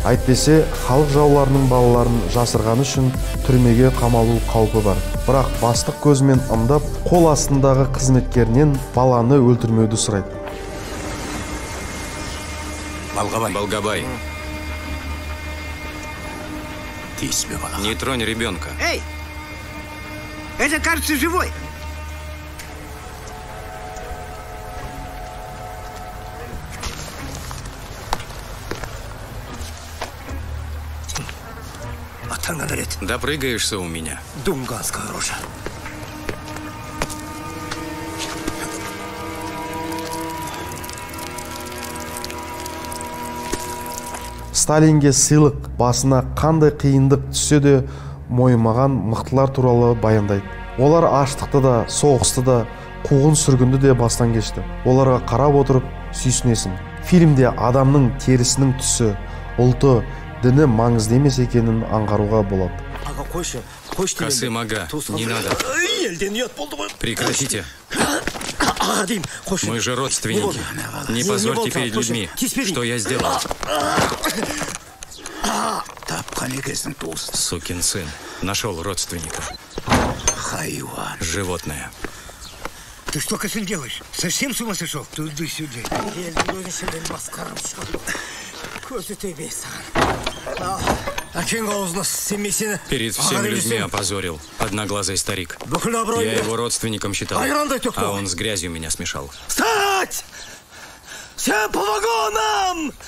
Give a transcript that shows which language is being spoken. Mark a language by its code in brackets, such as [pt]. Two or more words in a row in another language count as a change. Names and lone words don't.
[kk] Әйтпесе, халық жауларының балаларын жасырғаны үшін түрмеге қамалу қаупі бар. Бірақ бастық көзімен ымдап, қол астындағы қызметкерінен баланы өлтірмеуді сұрайды. Балгабай. Тиіспе балаға. [ru] Не тронь ребенка. Эй! Это, кажется, живой. Допрыгаешься у меня. Думганская рожа. [kk] Сталинге сыйлық басына қандай қиындық түссе де мойымаған мықтылар туралы баяндайды. Олар аштықты да, соғысты да, қуғын сүргінді де бастан кешті. Оларға қарап отырып сүйсінесің. Фильмде адамның терісінің түсі, ұлты, діні маңызды емес екенін аңғаруға болады. [ru] Касым ага, не надо. Прекратите. Мы же родственники. Не позорьте перед людьми, что я сделал. Сукин сын. Нашел родственника. Животное. Ты что, Касым, делаешь? Совсем с ума сошел? Туда-сюда. Перед всеми людьми опозорил. Одноглазый старик. Я его родственником считал, а он с грязью меня смешал. Встать! Все по вагонам!